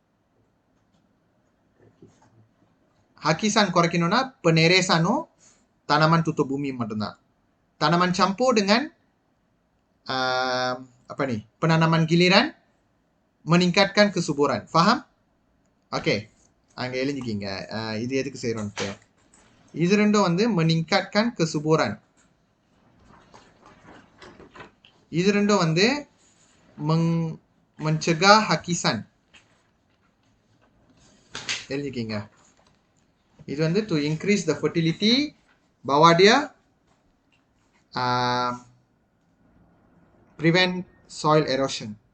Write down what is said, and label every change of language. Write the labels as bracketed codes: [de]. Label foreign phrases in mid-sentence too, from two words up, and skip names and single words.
[ms] Hakisan குறைக்கணும்னா peneresanum tanaman tutup bumi மட்டும்தான். Tanaman campur dengan penanaman giliran meningkatkan kesuburan. Faham? Okey. [ta] அங்க எழுதிக்கிங்க. இது எதுக்கு செய்றோம்னு. இது ரெண்டும் வந்து [ms] meningkatkan kesuburan. [ta] இது ரெண்டும் வந்து [ms] mencegah hakisan. [ta] எழுதிக்கிங்க. இது வந்து [en] to increase the fertility, [ms] bahwa dia [en] prevent soil erosion.